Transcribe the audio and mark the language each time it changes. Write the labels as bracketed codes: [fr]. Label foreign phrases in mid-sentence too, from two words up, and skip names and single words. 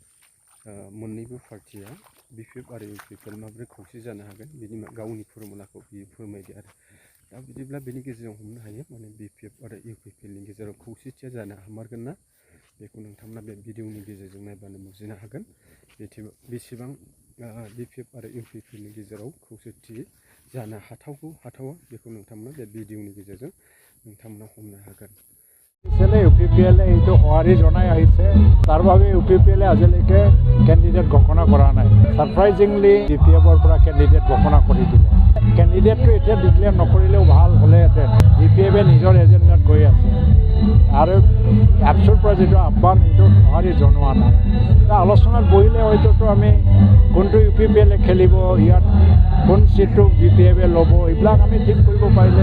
[brx] मोननैबो पार्टिया बिपिएफ आरो इउपिपिएल माबोरै खौसे जानो हागोन बिनि गावनि फर्मुलाखौ बियो फोरमायदो आरो दा बिदिब्ला बेनि गेजेराव हमनो हायो माने बिपिएफ आरो इउपिपिएलनि गेजेराव खौसेथिया जानो हामारगोन ना बेखौ नोंथांमोना बे भिडिअनि गेजेरजों नायबानो बुजिनो हागोन बेसेबां बिपिएफ आरो इउपिपिएलनि गेजेराव खौसेथि जानो हाथावा बेखौ नोंथांमोना बे भिडिअनि गेजेरजों नोंथांमोना हमनो हागोन [as] ইউপিপিএলে এইটো সঁহাৰি জনাই আহিছে তাৰ বাবে ইউপিপিএলে আজিলৈকে কেণ্ডিডেট ঘোষণা কৰা নাই সাৰপ্ৰাইজিংলি বিপিএফৰ পৰা কেণ্ডিডেট ঘোষণা কৰি দিলে কেণ্ডিডেটটো এতিয়া ডিক্লেয়াৰ নকৰিলেও ভাল হ'লেহেঁতেন বিপিএফে নিজৰ এজেণ্ডাত গৈ আছে আৰু এপছৰ পৰা যিটো আহ্বান সেইটো সঁহাৰি জনোৱা নাই আলোচনাত বহিলে হয়তো আমি কোনটো ইউপিপিএলে খেলিব ইয়াত কোন সিটটো বিপিএফে ল'ব এইবিলাক আমি ঠিক কৰিব পাৰিলে